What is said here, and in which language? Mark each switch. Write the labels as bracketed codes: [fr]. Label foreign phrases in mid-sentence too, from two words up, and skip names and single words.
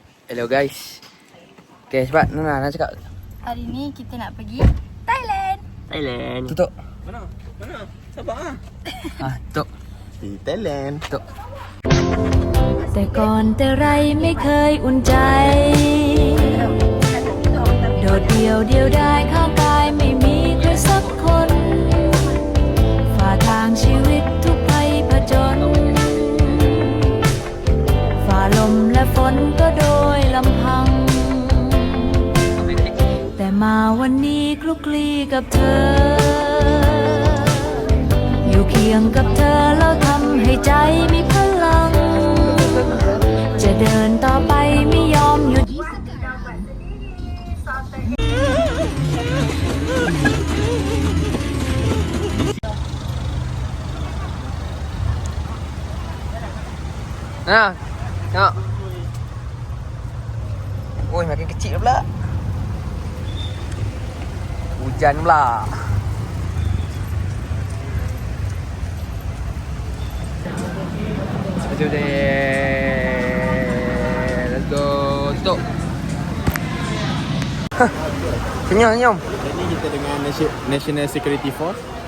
[en] Hello guys. [ms] Okay, cepat Nana nak cakap. Hari ni kita nak pergi Thailand. Thailand. Tutup. Mana? Sabar ah. Tutup. Di Thailand. Tutup. [th] แต่ก่อนแต่ไรไม่เคยอุ่นใจโดดเดี่ยวเดียวดายข้างกายไม่มีใครสักคนฝ่าทางชีวิตทุกภัยผจญ ฝ่าลมและฝนก็โดยลำพังแต่มาวันนี้คลุกคลีกับเธออยู่เคียงกับเธอแล้วทำให้ใจมีพลังจะเดินต่อไปไม่ยอมหยุด [ms] Nana, tengok. Oi, makin kecil pula. Hujan pula. Sekejap deh. [en] Let's go. Stop. [ms] Senyum. Jadi kita dengan National Security Force.